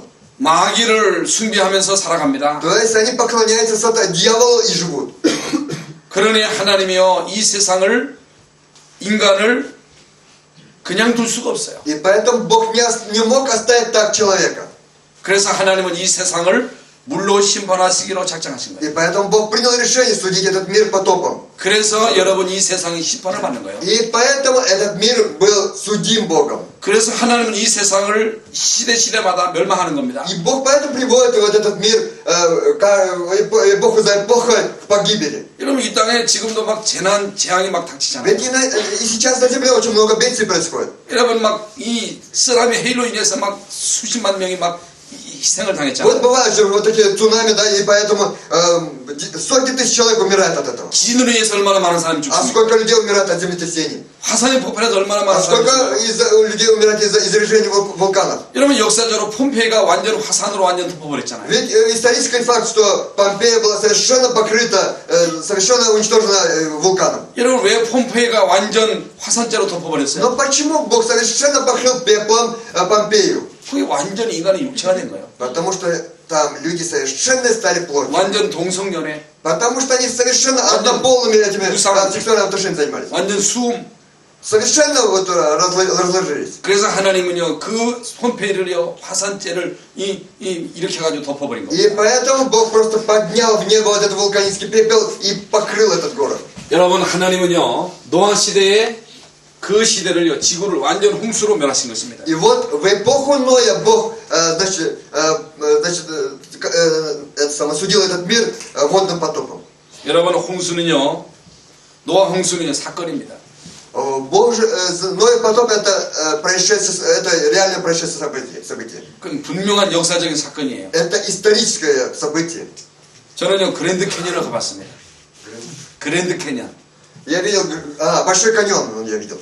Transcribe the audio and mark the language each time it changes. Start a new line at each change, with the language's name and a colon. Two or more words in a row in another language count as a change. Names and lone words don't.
Korean: 마귀를 숭배하면서 살아갑니다.
Russian: То есть они поклоняются дьяволу и живут.
Korean: 그러니 하나님이요 이 세상을 인간을 그냥 둘 수가 없어요.
Russian: И поэтому Бог не мог оставить так человека.
Korean: 그래서 하나님은 이 세상을 물로 심판하시기로 작정하신
Russian: И
Korean: 거예요.
Russian: поэтому Бог принял решение судить этот мир потопом.
Korean: 그래서 여러분 이 세상이 심판을 받는 거예요.
Russian: И поэтому этот мир был судим Богом.
Korean: 그래서 하나님은 이 세상을 시대마다 멸망하는 겁니다.
Russian: И Бог поэтому приводит вот этот мир, эпоху за эпохой к погибели.
Korean: 여러분 이 땅에 지금도 막 재난, 재앙이 막 닥치잖아요.
Russian: Ведь и сейчас на земле очень много бедствий происходит.
Korean: 여러분 막 이 쓰라미 해일로 인해서 막 수십만 명이 막 희생을
Russian: Вот
Korean: 당했잖아요.
Russian: бывают же вот такие цунами, да, и поэтому сотни тысяч человек умирают от этого.
Korean: 지진으로 인해서 얼마나 많은 사람이
Russian: А
Korean: 죽습니까?
Russian: сколько людей умирает от землетрясений?
Korean: 화산의 폭발에서 얼마나
Russian: А
Korean: 많은 사람이
Russian: сколько
Korean: 죽습니까?
Russian: людей умирает из-за извержения вулканов?
Korean: 여러분 역사적으로 폼페이가 완전 화산으로 완전 덮어버렸잖아요.
Russian: Ведь исторический факт, что Помпея была совершенно покрыта, совершенно уничтожена вулканом.
Korean: 여러분 왜 폼페이가 완전 화산재로 덮어버렸어요?
Russian: Но почему Бог совершенно покрыл пеплом Помпею?
Korean: 그게 완전 인간의 육체가 된 거예요.
Russian: Потому что там люди совершенно стали плотью.
Korean: 완전 동성연애,
Russian: Потому что они совершенно однополыми этими Мусор. сексуальными отношениями занимались.
Korean: 완전 수음.
Russian: Совершенно вот разложились.
Korean: 그래서 하나님은요 그 폼페이를요 화산재를 이렇게 가지고 덮어버린
Russian: И
Korean: 거예요.
Russian: поэтому Бог просто поднял в небо вот этот вулканический пепел и покрыл этот город.
Korean: 여러분 하나님은요 노아 시대에 그 시대를요 지구를 완전 홍수로 멸하신 것입니다.
Russian: И вот в эпоху Ноя Бог осудил этот мир водным потопом.
Korean: 여러분 홍수는요 노아 홍수는요 사건입니다.
Russian: Ноев потоп это происшествие, это реальное происшествие событие.
Korean: 그건 분명한 역사적인 사건이에요.
Russian: Это историческое событие.
Korean: 저는요 그랜드 캐니언을 가봤습니다. 그랜드 캐니언.
Russian: Я видел, Большой каньон я видел.